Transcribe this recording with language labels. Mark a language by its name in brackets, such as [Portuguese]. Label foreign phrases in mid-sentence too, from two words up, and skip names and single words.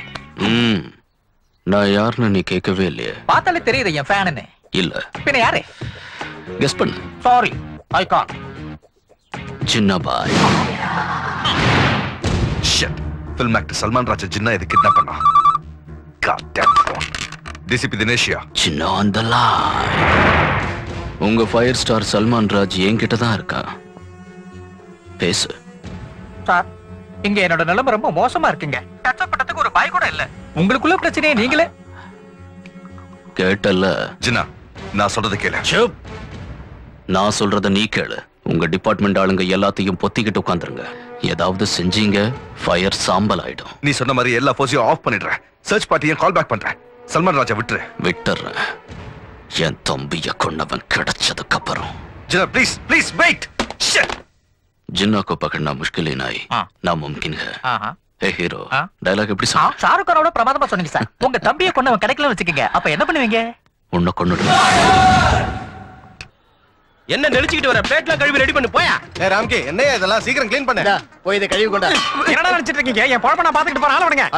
[Tamil] நான் யாருன்னு நீ கேட்கவே இல்லையே. பார்த்தாலே தெரியுது என் ஃபேனுன்னு. இல்ல. பின்ன யாரு? கெஸ் பண்ணு. [English] Sorry, I can't. [Tamil] ஜின்னாபாய். ஷிட். [English] film actor [Tamil] சல்மான் ராஜ் ஜின்னா இது கிட்னாப் பண்ணா. [English] God damn it. [Tamil] டிசிபி தினேஷியா. [English] ஜின்னா on the line. [Tamil] உங்க ஃபயர் ஸ்டார் சல்மான் ராஜ் என்கிட்ட தான் இருக்கா. பேசு. சார், இங்க என்னோட நிலைமை ரொம்ப மோசமா இருக்குங்க. கஷ்டப்பட்டதுக்கு ஒரு பாய் கூட இல்ல. உங்களுக்குள்ள பிரச்சனையை நீங்களே கேட்டல்ல. ஜின்னா, நான் சொல்றது கேளு. சுப். நான் சொல்றத நீ கேளு. உங்க டிபார்ட்மெண்ட் ஆளுங்க எல்லாத்தையும் பொத்திக்கிட்டு உட்காந்துருங்க. ஏதாவது செஞ்சீங்க ஃபயர் சாம்பல் ஆயிடும். நீ சொன்ன மாதிரி எல்லா ஃபோர்ஸையும் ஆஃப் பண்ணிடுறேன். சர்ச் பார்ட்டியை [English] call back [Tamil] பண்றேன். சல்மான் ராஜா விட்டுரு. விட்டுறேன். என் தம்பிய கொண்டவன் கிடைச்சதுக்கு அப்புறம். [English] ஜின்னா please please wait. Shit. [Hindi] जिन्ना को पकड़ना मुश्किल ही नहीं नामुमकिन है. [English] hey hero, dialogue [Tamil] எப்படி சொன்ன? ஷாருக் கானோட பிரமாதமா சொன்னீங்க சார். உங்க தம்பியை கொன்னவன் கிடைக்கலன்னு வெச்சுக்கங்க. அப்ப என்ன பண்ணுவீங்க? உன்னை கொன்னுடுவேன். என்ன நெளிச்சிட்டு வர? பிளேட்லாம் கழுவி ரெடி பண்ணு போயா. ஏய் ராம்கி, என்னையா இதெல்லாம் சீக்கிரம் க்ளீன் பண்ணு. போய் இத கழுவி கொண்டா. என்னடா நினைச்சிட்டு இருக்கீங்க? என் பொழப்ப நான் பாத்துக்கிட்டு போறேன். ஆள விடுங்க.